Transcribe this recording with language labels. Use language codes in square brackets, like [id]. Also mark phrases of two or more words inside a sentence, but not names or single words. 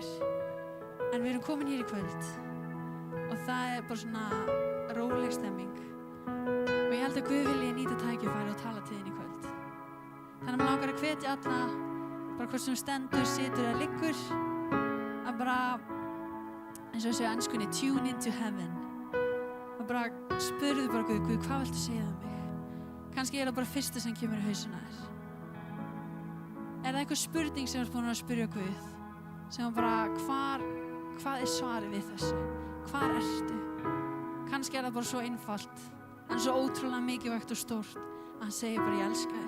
[is] En við erum komin hér í kvöld og það er bara svona róleg stemming. Og ég held að Guð vilji nýta tækifæri og tala til þín í kvöld. Þannig að maður langar að hvetja alla, bara hvort sem stendur, situr eða liggur, að bara, eins og þessu á enskunni, [en] tune into heaven. [is] Og bara spurðu bara Guð, hvað viltu segja um mig? Kannski er það bara fyrsta sem kemur í hausinn á þér. Er það einhver spurning sem þú ert búin að spyrja Guð? Sem bara, hvað er svarið við þessu? Hvar ertu? Kannski er það bara svo einfalt, en svo ótrúlega mikilvægt og stórt að hann segir bara, ég elska þig.